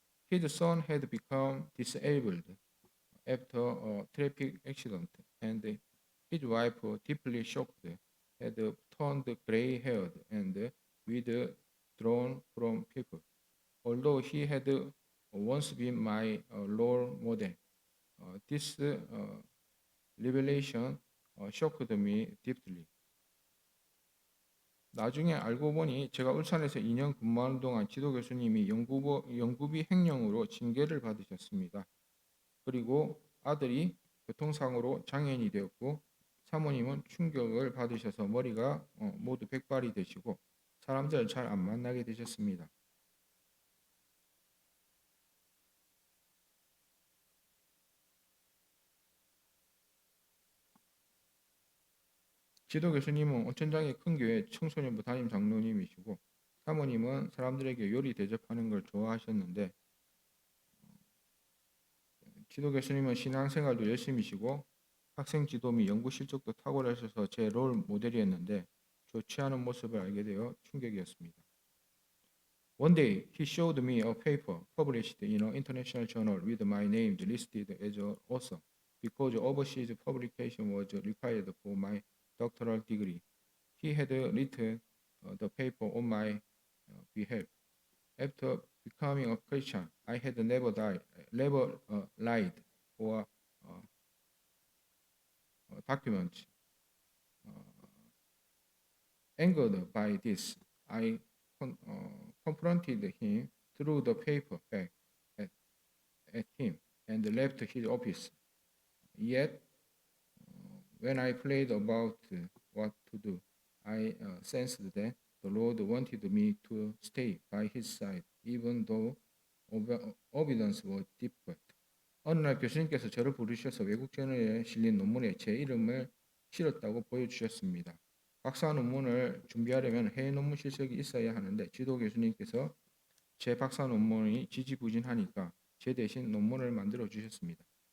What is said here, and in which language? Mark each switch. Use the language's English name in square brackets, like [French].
[English] His son had become disabled after a traffic accident, and his wife, deeply shocked, had turned gray-haired and withdrawn from people. Although he had once been my role model, this revelation shocked me deeply. [Korean] 나중에 알고 보니 제가 울산에서 2년 근무하는 동안 지도 교수님이 연구비 횡령으로 징계를 받으셨습니다. 그리고 아들이 교통사고로 장애인이 되었고 사모님은 충격을 받으셔서 머리가 모두 백발이 되시고 사람들을 잘 안 만나게 되셨습니다. 지도 교수님은 온천장의 큰 교회 청소년부 담임 장로님이시고 사모님은 사람들에게 요리 대접하는 걸 좋아하셨는데 지도 교수님은 신앙생활도 열심히시고 학생 지도 및 연구 실적도 탁월하셔서 제 롤 모델이었는데 좋지 않은 모습을 알게 되어 충격이었습니다. [English] One day he showed me a paper published in an international journal with my name listed as an author because overseas publication was required for my doctoral degree. He had written the paper on my behalf. After becoming a Christian, I had never lied or document. Angered by this, I confronted him, threw the paper back at him, and left his office. Yet, when I prayed about what to do, I sensed that The Lord wanted me to stay by his side, even though obedience was difficult. [Korean] 어느 날 교수님께서 저를 부르셔서 외국 저널에 실린 논문에 제 이름을 실었다고 보여주셨습니다. 박사 논문을 준비하려면 해외 논문 실적이 있어야 하는데 지도 교수님께서 제 박사 논문이 지지부진하니까 제 대신 논문을 만들어 주셨습니다.